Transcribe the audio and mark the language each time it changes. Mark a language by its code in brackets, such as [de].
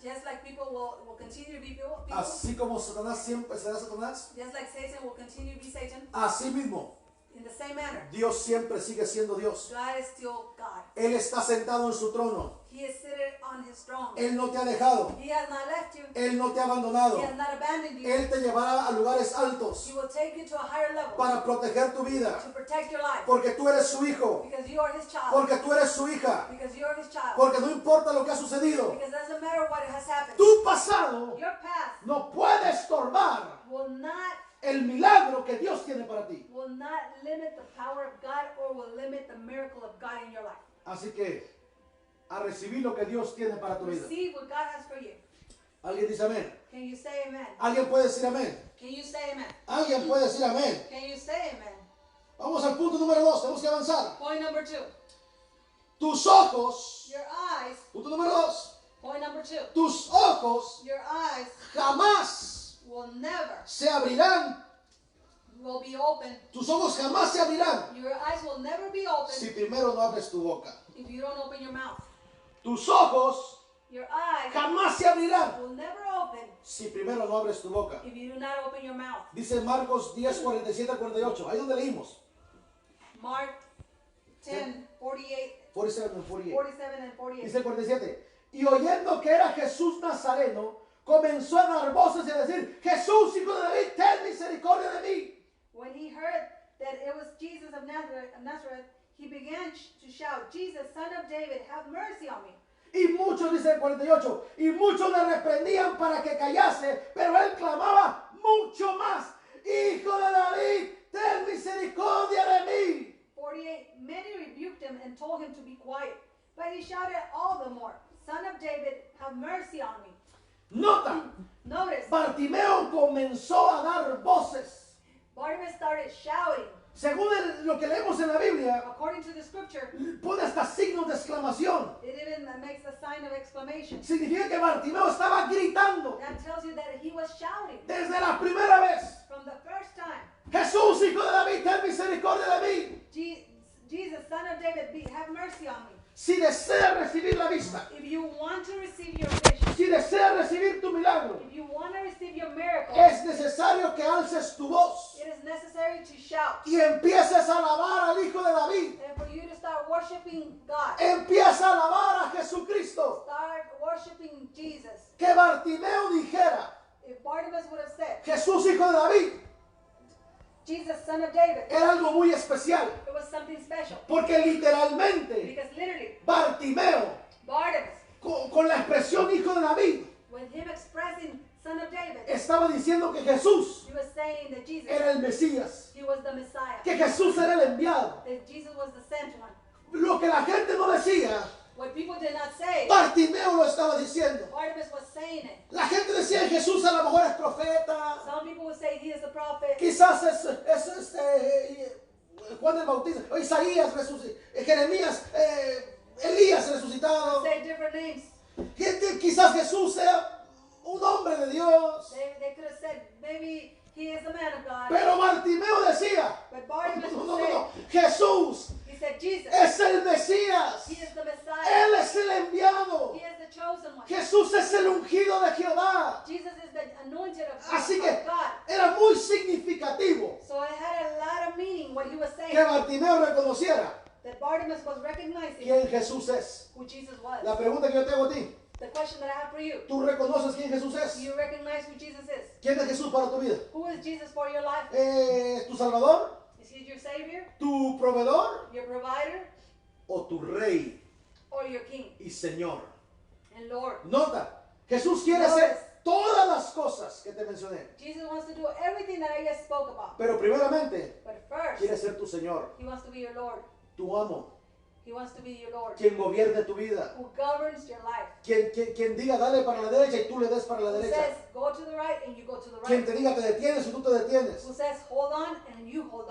[en] Just like people will continue to be people, [es] Así como Satanás siempre será Satanás. [en] just like Satan will continue to be Satan, [es] Así mismo, [en] in the same manner, [es] Dios siempre sigue siendo Dios. [en] God is still God. [es] Él está sentado en su trono. [en] He is seated on his throne. [es] Él no te ha dejado. [en] He has not left you. [es] Él no te ha abandonado. [en] He has not abandoned you. [es] Él te llevará a lugares altos [en] He will take you to a higher level [es] para proteger tu vida. [en] to protect your life, [es] Porque tú eres su hijo. [en] because you are his child. [es] Porque tú eres su hija. [en] Because you are his child. [es] Porque no importa lo que ha sucedido. [en] Because it doesn't matter what has happened. [es] Tu pasado [en] Your past [es] no puede estorbar [en] will not [es] el milagro que Dios tiene para ti. [en] limit the power of God or will limit the miracle of God in your life. [es] Así que a recibir lo que Dios tiene para tu vida. [en] Receive what God has for you. [es] Alguien dice amén. [en] Can you say amen? [es] Alguien puede decir amén. [en] Can you say amen? [es] Alguien puede decir amén. [en] Can you say amen? [es] Vamos al punto número 2. Tenemos que avanzar. [en] Point number 2. [es] Tus ojos. [en] Your eyes. [es] Punto número 2. [en] Point number 2. [es] Tus ojos [en] Your eyes [es] jamás [en] will never [es] se abrirán. [en] will be open. [es] Tus ojos jamás se abrirán [en] Your eyes will never be open [es] si primero no abres tu boca. [en] if you don't open your mouth. [es] Tus ojos [en] Your eyes [es] jamás se abrirán [en] will never open [es] si primero no abres tu boca. [en] if you do not open your mouth. [es] Dice Marcos 10, 47 al 48. Ahí donde leímos. [en] Mark 10, 48, 47 and 48. 47 and 48. [es] Dice el 47. Y oyendo que era Jesús Nazareno, comenzó a dar voces y a decir: Jesús, hijo de David, ten misericordia de mí. [en] When he heard that it was Jesus of Nazareth, he began to shout, Jesus, son of David, have mercy on me. [es] Y muchos, dice el 48, y muchos le reprendían para que callase, pero él clamaba mucho más: Hijo de David, ten misericordia de mí. [en] 48, many rebuked him and told him to be quiet. But he shouted all the more, Son of David, have mercy on me. [es] Nota, [en] Notice, [es] Bartimeo comenzó a dar voces. [en] Bartimaeus started shouting. [es] Según lo que leemos en la Biblia, [en] According to the scripture, [es] pone hasta signos de exclamación. [en] it even makes a sign of exclamation. [es] Significa que Bartimeo estaba gritando [en] That tells you that he was shouting [es] desde la primera vez. [en] from the first time. [es] Jesús, hijo de David, ten misericordia de mí. [en] Jesus, Son of David, have mercy on me. [es] Si deseas recibir la vista, [en] If you want to receive your vision, [es] si deseas recibir tu milagro, [en] if you want to receive your miracle, [es] es necesario que alces tu voz [en] it is necessary to shout. [es] y empieces a alabar al Hijo de David. [en] And for you to start worshiping God, [es] Empieza a alabar a Jesucristo. [en] start worshiping Jesus. [es] Que Bartimeo dijera, [en] If Bartimaeus would have said, [es] Jesús, hijo de David, [en] Jesus, Son of David, [es] era algo muy especial. [en] it was something special. [es] Porque literalmente [en] Because literally, [es] Bartimeo, [en] Bartimaeus, [es] con la expresión hijo de David, [en] with him expressing Son of David, [es] estaba diciendo que Jesús [en] he was saying that Jesus, [es] era el Mesías, [en] he was the Messiah, [es] que Jesús era el enviado. [en] that Jesus was the sent one. [es] Lo que la gente no decía, [en] What people did not say, [es] Bartimeo lo estaba diciendo. [en] Bartimaeus was saying it. [es] La gente decía que Jesús a lo mejor es profeta, [en] Some people would say he is the prophet. [es] quizás es Juan el Bautista, o Isaías, Jeremías, Elías resucitado. [en] Say different names. [es] Quizás Jesús sea un hombre de Dios. [en] They could have said maybe he is the man of God. [es] Pero Bartimeo decía, [en] But Bartimaeus [es] no, [en] would [es] no, [en] say, [es] no, Jesús [en] he said Jesus, [es] es el Mesías. [en] he is the Messiah. [es] Él es el enviado. [en] He is the chosen one. [es] Jesús es el ungido de Jehová. [en] Jesus is the anointed of [es] Así que [en] God. [es] era muy significativo [en] So it had a lot of meaning what he was saying. [es] que Bartimeo reconociera [en] That Bartimaeus was recognizing [es] quién Jesús es. [en] who Jesus was. [es] La pregunta que yo tengo a ti, [en] The question that I have for you, [es] ¿tú reconoces quién Jesús [en] do [es] es? [en] you recognize who Jesus is? [es] ¿Quién es Jesús para tu vida? [en] Who is Jesus for your life? [es] ¿Tu Salvador? [en] Is he your Savior, [es] ¿Tu proveedor? [en] your provider, [es] ¿O tu Rey [en] or your King [es] y Señor? [en] and Lord? [es] Nota, Jesús quiere hacer todas las cosas que te mencioné. [en] Jesus wants to do everything that I just spoke about. [es] Pero primeramente, [en] But first, [es] quiere ser tu Señor, [en] he wants to be your Lord. [es] tu amo, [en] He wants to be your Lord. [es] quien gobierne tu vida. [en] Who governs your life. [es] Quien diga dale para la derecha y tú le des para la [en] Who [es] derecha. [en] says go to the right and you go to the [es] Quien [en] right. [es] te diga te detienes y tú te detienes. [en] Who says hold on and you hold